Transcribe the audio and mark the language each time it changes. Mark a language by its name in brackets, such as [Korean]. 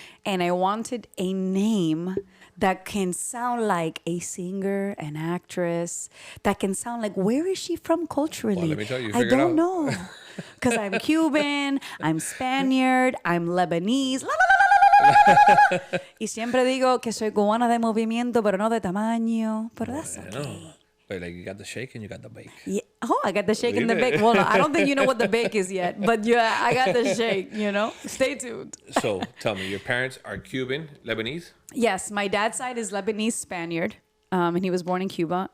[English] And I wanted a name that can sound like a singer, an actress, that can sound like, where is she from culturally? Well, let me tell you, I don't know. Because I'm Cuban, I'm Spaniard, I'm Lebanese. [Spanish] Y siempre digo que soy cubana de movimiento, pero no de tamaño. [English] Pero that's okay. But like you got the shake and you got the bake. Yeah. Oh, I got the shake and the bake. Well, I don't think you know what the bake is yet, but yeah, I got the shake, Stay tuned. So tell me, your parents are Cuban, Lebanese? Yes, my dad's side is Lebanese Spaniard, and he was born in Cuba.